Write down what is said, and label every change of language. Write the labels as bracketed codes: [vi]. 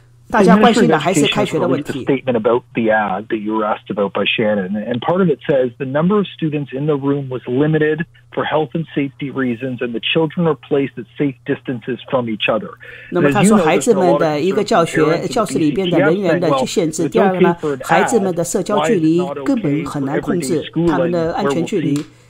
[zh] 大家关心的还是开学的问题。 [en] statement about the ad that you were asked about by Shannon, and part of it says the number of students in the room was limited for health and safety reasons, and the children are placed at safe distances from each other. [zh] 那么他说孩子们的一个教室里边的人员的限制，第二个呢，孩子们的社交距离根本很难控制，他们的安全距离。